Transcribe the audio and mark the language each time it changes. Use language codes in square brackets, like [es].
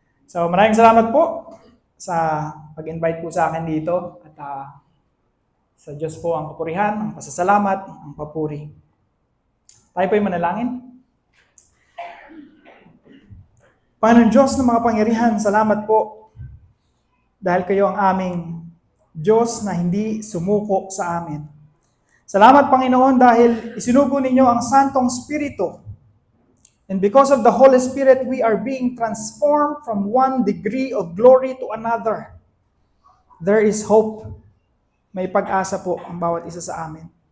[tl] So maraming salamat po sa pag-invite po sa akin dito at sa Diyos po ang kapurihan, ang pasasalamat, ang papuri. Tayo po ay manalangin. Panginoon Diyos ng mga pangyarihan, salamat po dahil kayo ang aming Diyos na hindi sumuko sa amin. Salamat Panginoon dahil isinugo ninyo ang Santong Espiritu. [en] And because of the Holy Spirit, we are being transformed from one degree of glory to another. There is hope. [tl] May pag-asa po ang bawat isa sa amin.